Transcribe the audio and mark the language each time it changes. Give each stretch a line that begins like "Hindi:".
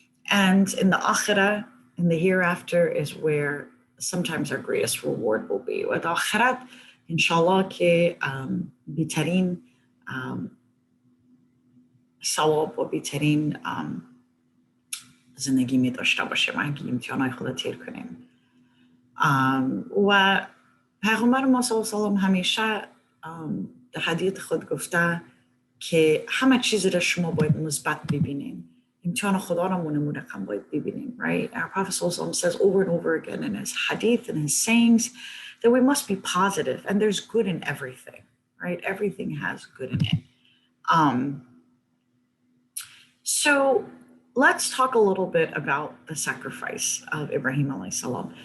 English: And in the akhirah, in the hereafter, is where sometimes our greatest reward will be.
Persian: و در آخرت انشاءالله که بیترین ثواب و بیترین زندگی داشته باشیم اگه امتحانهای خود تیر کنیم. و پیغمبر ما صلی الله علیه و همیشه در حدیث خود گفته که همه چیز را شما باید مثبت ببینین. امتحان خدا را رقم باید ببینیم,
English: right? Our Prophet sallallahu alaihi wasallam says over and over again in his hadith and his sayings that we must be positive, and there's good in everything, right? Everything has good in it. So let's talk a little bit about the sacrifice of Ibrahim alayhi salam.